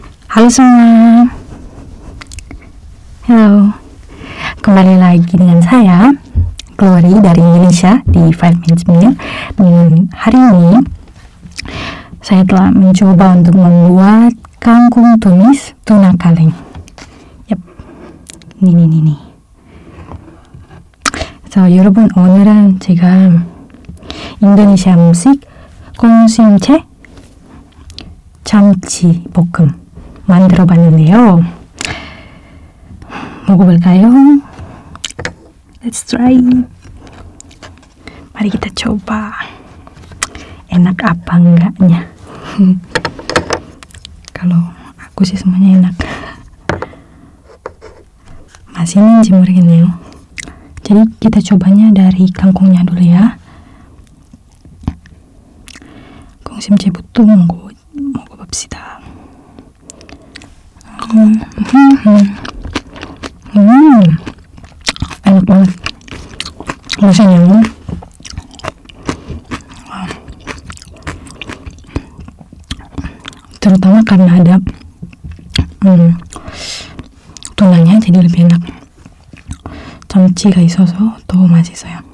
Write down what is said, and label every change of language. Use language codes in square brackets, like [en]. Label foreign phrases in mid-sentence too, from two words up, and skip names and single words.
[id] Halo semua. Halo. Kembali lagi dengan saya, Glory dari Indonesia di [en] 5 Minutes Meal. [id] Dan hari ini saya telah mencoba untuk membuat kangkung tumis tuna kaleng. Yap. 니. [ko] 자, 여러분, 오늘은 제가 인도네시아 음식 콩심채 참치 볶음 만들어 봤는데요. 먹어볼까요? [en] Let's try. [id] Mari kita coba. Enak apa enggaknya? Kalau aku sih semuanya enak. [ko] 맛있는지 모르겠네요. [id] jadi kita cobanya dari kangkungnya dulu ya. [ko] 콩심채부터 먹어봅시다. [id] enak banget rasanya. Terutama karena ada tunanya, jadi lebih enak. [ko] 참치가 있어서 더 맛있어요.